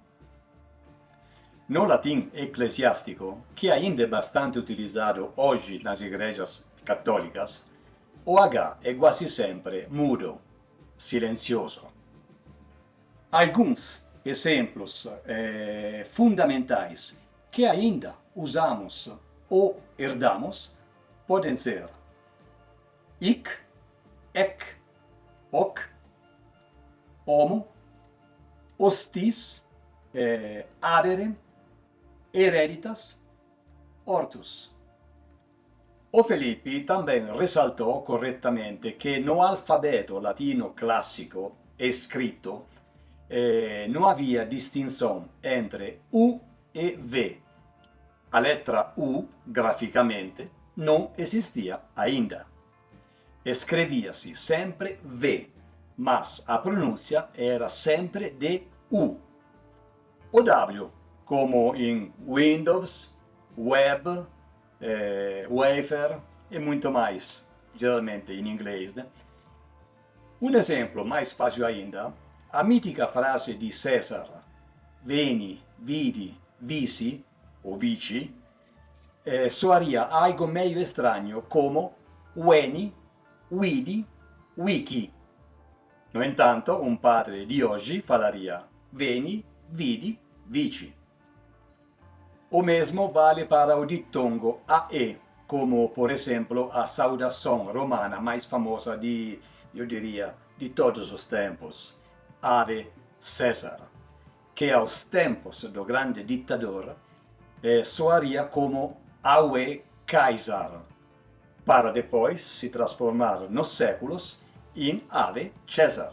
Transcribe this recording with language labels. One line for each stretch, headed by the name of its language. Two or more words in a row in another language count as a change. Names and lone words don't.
Portuguese: No latim eclesiástico, que ainda é bastante utilizado hoje nas igrejas católicas, o H é quase sempre mudo, silencioso. Alguns exemplos fundamentais que ainda usamos ou herdamos podem ser
Latin: hic, ec, hoc, homo, hostis, adere, hereditas, ortus.
Portuguese: O Felipe também ressaltou corretamente que no alfabeto latino clássico escrito não havia distinção entre U e V. A letra U, graficamente, não existia ainda. Escrevia-se sempre V, mas a pronúncia era sempre de U. O W, como em Windows, Web, Wafer e muito mais, geralmente em inglês, né? Um exemplo mais fácil ainda, a mítica frase de César,
Latin: veni, vidi, vici, ou vici,
Portuguese: soaria algo meio estranho como
Latin: Weni, Widi, Wiki.
Portuguese: No entanto,
Italian: un padre di oggi falaria
Latin: veni, vidi, vici.
Portuguese: O mesmo vale para o ditongo AE, como por exemplo a saudação romana mais famosa eu diria, de todos os tempos,
Latin: Ave César,
Portuguese: que aos tempos do grande ditador soaria como
Latin: Ave Caesar,
Portuguese: para depois se transformar nos séculos em
Latin: Ave César.